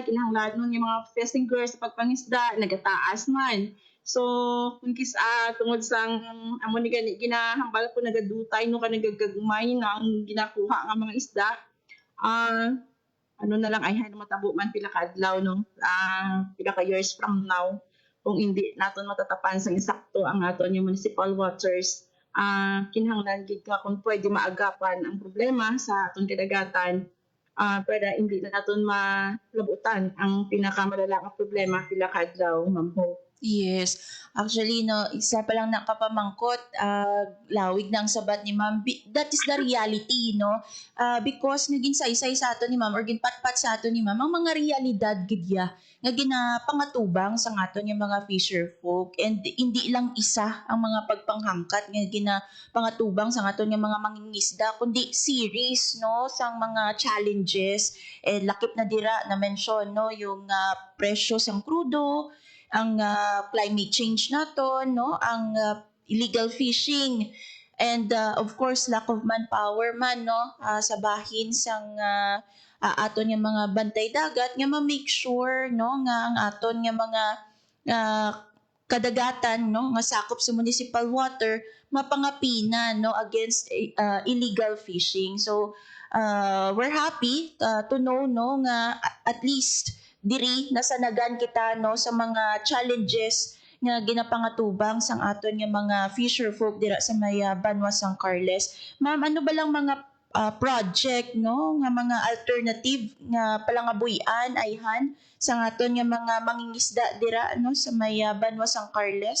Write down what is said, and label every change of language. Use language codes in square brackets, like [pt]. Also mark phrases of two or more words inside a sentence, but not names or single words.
[hil] kinahanglanon yung mga [en] fishing gear [hil] sa pagpangisda nagataas man so kung tungod sang amo ni ginahambal ko nagadutay no ka nagagagmay na ang ginakuha nga mga isda ano na lang ay matabo man pila ka adlaw no pila ka [en] years from now [hil] kung hindi naton matatapan sa insakto ang aton yung [en] municipal waters [hil] kinahanglan gid ka kung pwede maagapan ang problema sa atong kadagatan para hindi na naton malabutan ang pinakamalala nga problema pila ka adlaw, Ma'am Hope. [en] Yes. [hil] Actually, no, isa pa lang nakapamangkot, lawig ng sabat ni ma'am. [en] That is the reality, no? [hil] Because nga ginsay-say sa ato ni ma'am or ginpatpat sa ato ni ma'am, ang mga realidad gidya nga ginapangatubang sa ato nga mga [en] fisher folk, [hil] and hindi lang isa ang mga pagpanghangkat nga ginapangatubang sa ato nga mga mangingisda, kundi series, no, sang mga challenges, lakip na dira na mention, no, yung presyo sang krudo, ang [en] climate change [hil] naton, no, ang [en] illegal fishing, [hil] and of course [en] lack of manpower [hil] man, no, sa bahin sang aton nga mga bantay dagat nga ma- [en] make sure, [hil] no, nga ang aton nga mga kadagatan, no, nga sakop sa [en] municipal water [hil] mapangapina, no, [en] against illegal fishing. So we're happy to know, [hil] no, nga at least diri nasanagan kita, no, sa mga challenges nga ginapangatubang sang aton nga mga [en] fisher folk [hil] dira sa may Banwa San Carles. Ma'am, ano ba lang mga project, no, nga mga alternative nga palangabuyan ayhan sa aton nga mga mangingisda dira, no, sa may Banwa San Carles?